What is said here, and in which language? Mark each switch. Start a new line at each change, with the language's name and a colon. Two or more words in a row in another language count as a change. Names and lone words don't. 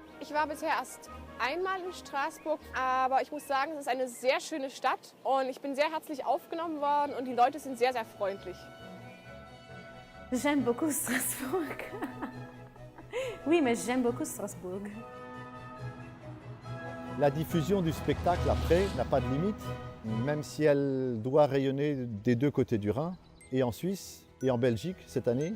German: Ich war bisher erst einmal in Straßburg, aber ich muss sagen, es ist eine sehr schöne Stadt und ich bin sehr herzlich aufgenommen worden und die Leute sind sehr, sehr freundlich.
French: J'aime beaucoup Strasbourg. Oui, mais j'aime beaucoup Strasbourg. La diffusion du spectacle après n'a pas de limite, même si elle doit rayonner des deux côtés du Rhin, et en Suisse et en Belgique cette année.